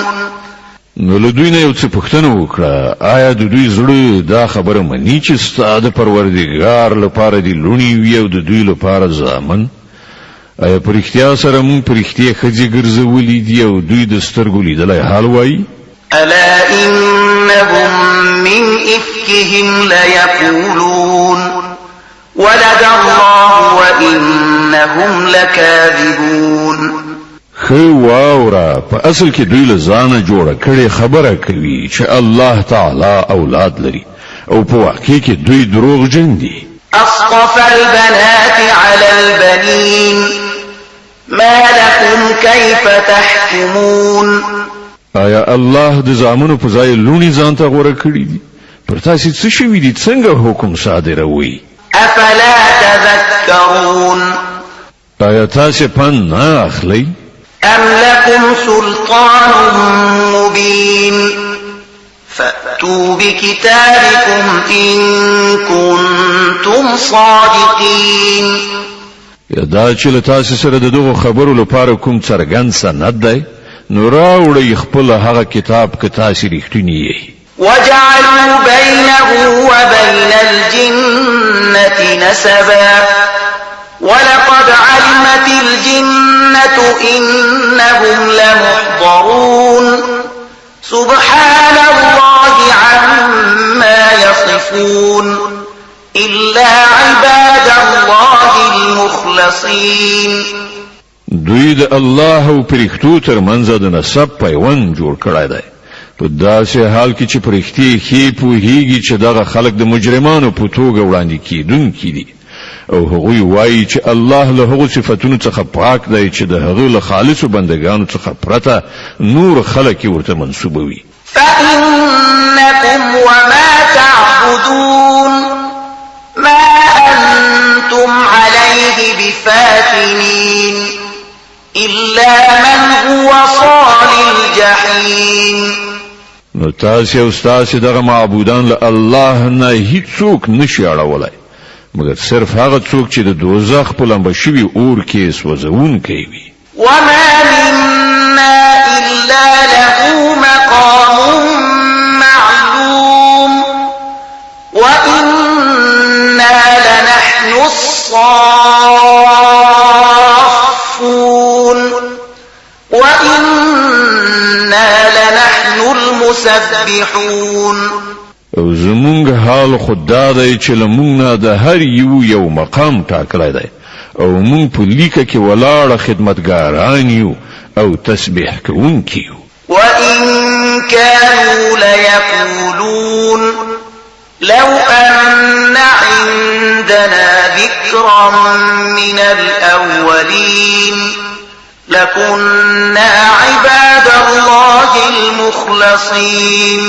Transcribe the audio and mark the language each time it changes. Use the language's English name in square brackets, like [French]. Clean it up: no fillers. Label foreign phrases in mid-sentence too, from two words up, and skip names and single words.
[Pashto] نو له دوی نه یو څه پوښتنه وکړه آیا د دوی زړه دا خبره مني چې ستا د پروردګار لپاره دی لونی وي او د دوی لپاره زامن؟ آیا په رښتیا سره مونږ په رښتیا ښځې ګرځولي دي او دوی د سترګو لیدلی حال وایي؟ [Arabic] ألا إنهم من إفكهم ليقولون ولد الله وإن إنهم لكاذبون. [Pashto] خو واورا په اصل کې دوی له ځانه جوړه کړي خبره کوي چې الله تعالی اولاد لري او په واقع کې دوی دروغجن دي. [Arabic] أصطفى البنات على البنين ما لكم كيف تحكمون. [Pashto] آیا الله د زامنو په ځای لونی ځان ته غوړه کړی دي؟ پر تاسو څه شوي دي؟ څنګه حکم صادروي؟ [Arabic] أفلا تذكرون. [Pashto] آیا تاسو پند نه اخلئ؟ [Arabic] أم لكم سلطان مبين فأتوا بكتابكم إن كنتم صادقين. [Pashto] یا دا چې له تاسو سره د دغو خبرو لپاره کوم څرګند سند دی نو راوړئ خپل هغه کتاب که تاسو رښتینی یئ. [Arabic] وجعلوا بينه وبين الجنة نسبا ولقد علمت الجنة إنهم لمحضرون سبحان الله عما يصفون إلا عباد الله المخلصين. [Pashto] دوی د الله او پرښتو ترمنځ د نسب پیوند جوړ کړی دی په داسې حال کې چې پرښتې ښې پوهیږي چې دغه خلک د مجرمانو په توګه وړاندې کیدونکي دي او هغوی وایي چې الله له هغو صفتونو څخه پاک دی چې د هغه له خالصو بندگانو څخه پرته نور خلک ورته منسوبوي. [Arabic] فإنكم وما تعبدون ما أنتم عليه بفاتنين إلا من هو صال الجحيم. [Pashto] نو تاسو او تاسو دغه معبودان له الله نه هیڅوک نشي اړولای مګر صرف هغه څوک چې د دوزخ په لمبه شوي اور کې سوځون کوي. [Arabic] وما منا إلا له مقام معلوم وإنا لنحن الصافون وإنا لنحن المسبحون. [Pashto] او زمونږ حال خدا دی چې لمونږ نه د هر یو مقام ټاکلی دی او مونږ په لیکه کې ولاړه خدمتګاران یو او تسبیح کوونکي یو. [Arabic] وإن كانوا ليقولون لو أن عندنا ذكرا من الأولين لكنا عباد الله المخلصين.